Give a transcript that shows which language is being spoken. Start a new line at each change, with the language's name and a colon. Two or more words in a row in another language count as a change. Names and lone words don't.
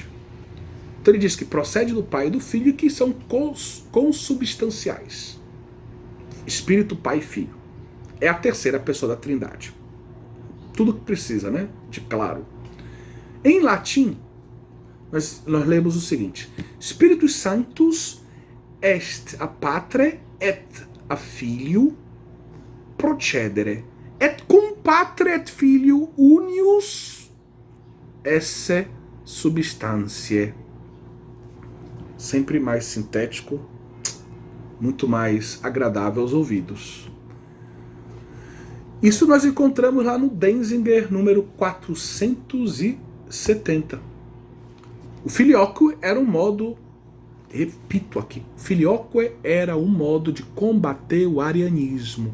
Portuguese: Então ele diz que procede do Pai e do Filho e que são consubstanciais. Espírito, Pai e Filho. É a terceira pessoa da Trindade. Tudo que precisa, né? De claro. Em latim, nós lemos o seguinte:
Latin: Spiritus Sanctus est a Patre et a Filio procedere, et cum Patre et Filio unius esse substantiae.
Portuguese: Sempre mais sintético, muito mais agradável aos ouvidos. Isso nós encontramos lá no Denzinger, número 470. O filioque era um modo, repito aqui, o filioque era um modo de combater o arianismo.